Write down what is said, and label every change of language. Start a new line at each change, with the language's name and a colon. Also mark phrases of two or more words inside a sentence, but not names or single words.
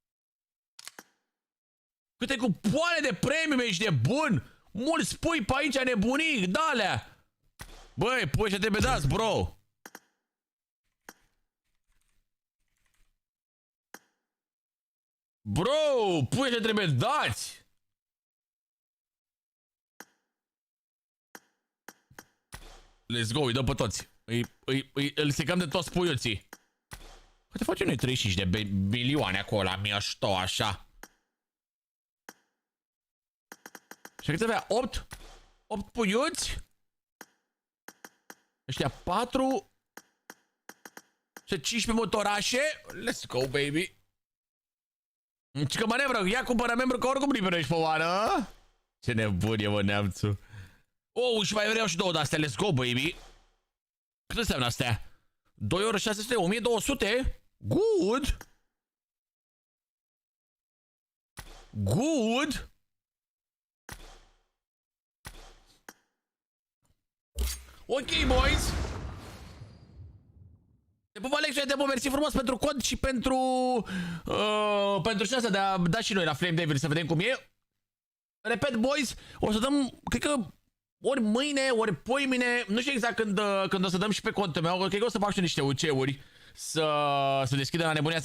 Romanian: Câte cupoane de premium, ești de bun! Mulți pui pe aici, nebunii, d-alea! Băi, pui ce trebuie dați, bro! Bro, pui ce trebuie dați!
English: Let's go,
Romanian: îi dăm pe toți. Îl secăm de toți puiuții. Poate facem noi 35 de bilioane acolo la mișto, așa. Și cât avea? 8? 8 puiuți? Ăștia 4. Și 15 motorașe.
English: Let's go, baby.
Romanian: Ce că manevră, ia cumpără membru că oricum liperești pe oană. Ce nebun e, mă, neamțu. Oh, și mai vreau și 2 de-astea,
English: let's go, baby.
Romanian: Cât înseamnă astea? 2 ori 600, 1200?
English: Good. Good. Ok, boys.
Romanian: Te pup, Alex, te pup, mersi frumos pentru cod și pentru șansa de a da și noi la Flame Devil să vedem cum e. Repet, boys, o să dăm, cred că ori mâine, ori poimine, nu știu exact când o să dăm și pe contul meu, cred că o să fac și niște UC-uri să deschidă la nebunia asta.